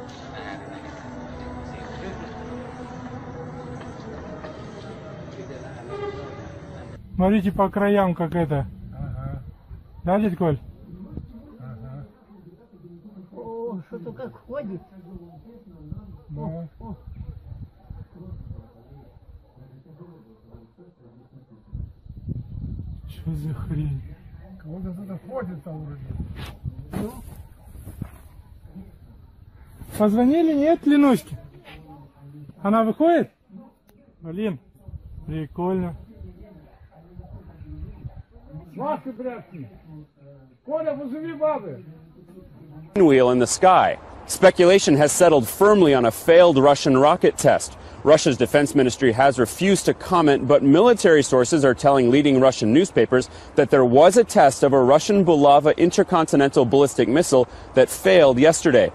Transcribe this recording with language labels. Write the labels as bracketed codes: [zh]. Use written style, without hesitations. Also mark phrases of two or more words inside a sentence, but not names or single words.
[id] Antena apa? [ru] Смотрите по краям, как это. Ага. Да, дядь Коль? Ага. О, что-то как ходит. Да. Что за хрень? Кого-то кто-то ходит там вроде. Ну. Позвонили, нет, Ленуське? Она выходит? Блин, прикольно. Свахи прятки. Коля, позови бабы. [en] Wheel in the sky. Speculation has settled firmly on a failed Russian rocket test. Russia's defense ministry has refused to comment, but military sources are telling leading Russian newspapers that there was a test of a Russian Bulava intercontinental ballistic missile that failed yesterday.